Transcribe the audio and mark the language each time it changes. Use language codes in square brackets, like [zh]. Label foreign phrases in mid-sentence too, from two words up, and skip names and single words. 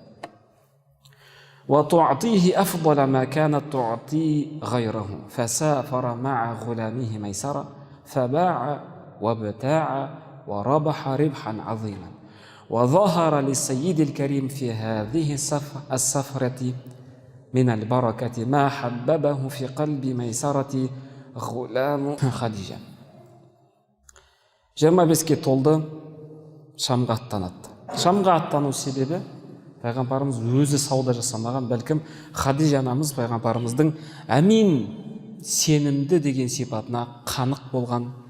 [ar] وتعطيه أفضل ما كانت تعطي غيره فسافر مع غلامه ميسرة فباع وابتاع وربح ربحا عظيما وظهر للسيد الكريم في هذه السفرة من البركة ما حببه في قلب ميسرة غلام خديجة. [kk] 25-ке толды, Шамға аттанады. Шамға аттану себебі пайғамбарымыз өзі сауда жасамаған, бәлкім Хадижа анамыз пайғамбарымыздың әмин, сенімді деген сипатына қанық болған.